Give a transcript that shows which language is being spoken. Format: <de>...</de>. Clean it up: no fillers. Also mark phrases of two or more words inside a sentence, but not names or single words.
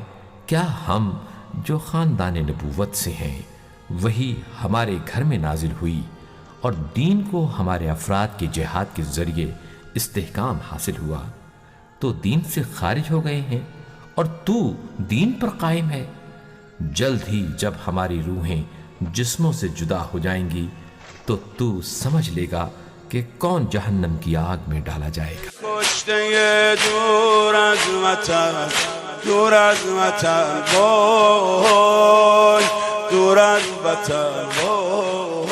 <ur>کیا ہم جو خاندان نبوت سے ہیں وہی ہمارے گھر میں نازل ہوئی اور دین کو ہمارے افراد کے جہاد کے ذریعے استحکام حاصل ہوا تو دین سے خارج ہو گئے ہیں اور تو دین پر قائم ہے؟ جلد ہی جب ہماری روحیں جسموں سے جدا ہو جائیں گی تو سمجھ لے گا کہ کون جہنم کی آگ میں ڈالا جائے گا۔</ur> <fa>کشته دور از وطن، دور از وطن، وای دور از وطن، وای</fa>